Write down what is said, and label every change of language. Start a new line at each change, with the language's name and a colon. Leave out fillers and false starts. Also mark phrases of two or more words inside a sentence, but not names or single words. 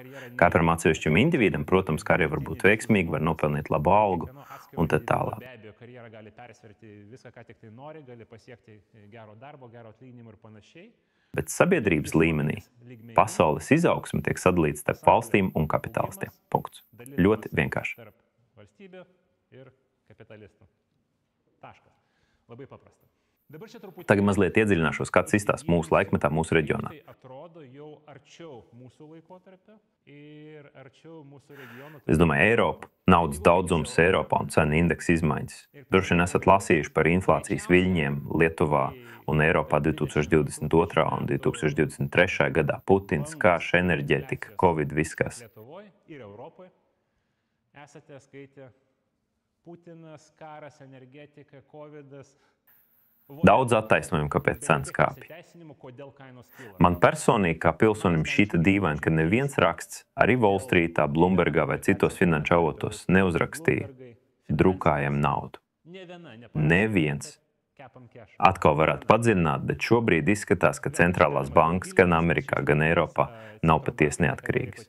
Latvian: Katram atsevišķam individam, protams, karjera var būt veiksmīga, var nopelnīt labu algu un tad tālāk. Bet sabiedrības līmenī pasaules izaugsme tiek sadalīta starp valstīm un kapitālistiem. Punkts. Ļoti vienkārši.
Lithuanian: Kapitalistų. Taškas. Labai paprasta.
Latvian: Tagad mazliet iedziļināšos, kāds izstāsts mūsu laikmetā, mūsu reģionā. Es domāju, Eiropa, naudas daudzums Eiropā un cenu indeksa izmaiņas. Droši vien esat lasījuši par inflācijas viļņiem Lietuvā un Eiropā 2022. un 2023. gadā. Putins, karš, enerģētika, Covid, viss kas.
Lithuanian: Esate skaitę Putinas, karas, energetika, Covidas.
Latvian: Daudz attaisnojumu, kāpēc cenas kāpj. Man personīgi, kā pilsonim, šķita dīvaini, ka neviens raksts, arī Wall Streetā, Bloombergā vai citos finanšu avotos neuzrakstīja drukājam naudu. Neviens. Atkal varētu padziļināt, bet šobrīd izskatās, ka centrālās bankas gan Amerikā, gan Eiropā nav patiesi neatkarīgas.